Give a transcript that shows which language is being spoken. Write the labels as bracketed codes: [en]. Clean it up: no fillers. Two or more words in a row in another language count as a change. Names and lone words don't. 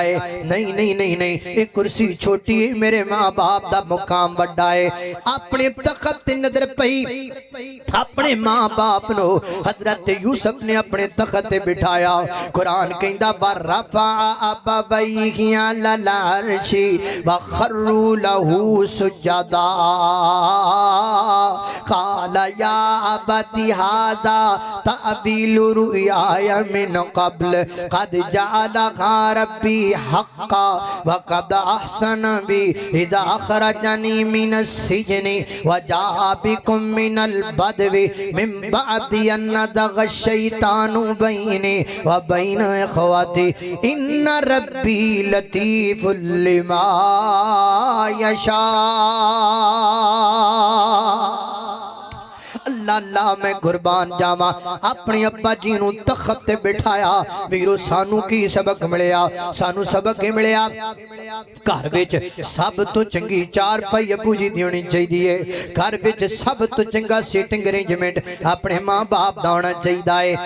[pa] ਨਹੀਂ ਨਹੀਂ ਨਹੀਂ ਨਹੀਂ, ਏ ਕੁਰਸੀ ਛੋਟੀ ਹੈ, ਮੇਰੇ ਮਾਂ ਬਾਪ ਦਾ ਮੁਕਾਮ ਵੱਡਾ ਹੈ। ਆਪਣੇ ਤਖ਼ਤ ਤੇ ਨਜ਼ਰ ਪਈ, ਆਪਣੇ ਮਾਂ ਬਾਪ ਨੂੰ ਹਜ਼ਰਤ ਯੂਸੁਫ਼ ਨੇ ਆਪਣੇ ਤਖ਼ਤ ਤੇ ਬਿਠਾਇਆ। ਕੁਰਾਨ ਕਹਿੰਦਾ [ar] ورفع أبويه على العرش وخروا له سجدا قال يا أبت هذا تأويل رؤياي من قبل قد جعلها ربي حقا وقد أحسن بي إذ أخرجني من السجن وجاء بكم من البدو من بعد أن نزغ الشيطان بيني وبين إخوتي إن ربي لطيف لما يشاء. [pa] ਅੱਲਾਹ ਅੱਲਾਹ ਮੈਂ ਕੁਰਬਾਨ ਜਾਵਾਂ। ਆਪਣੇ ਅੱਬਾ ਜੀ ਨੂੰ ਤਖ਼ਤ ਤੇ ਬਿਠਾਇਆ। ਵੀਰੋ ਸਾਨੂੰ ਕੀ ਸਬਕ ਮਿਲਿਆ? ਸਾਨੂੰ ਸਬਕ ਹੀ ਮਿਲਿਆ ਘਰ ਵਿਚ ਸਭ ਤੋਂ ਚੰਗੀ ਚਾਰਪਾਈ ਅੱਬੂ ਜੀ ਦੀ ਹੋਣੀ ਚਾਹੀਦੀ। ਘਰ ਵਿਚ ਸਭ ਤੋਂ ਚੰਗਾ [en] seating arrangement [pa] ਆਪਣੇ ਮਾਂ ਬਾਪ ਦਾ ਹੋਣਾ ਚਾਹੀਦਾ ਹੈ।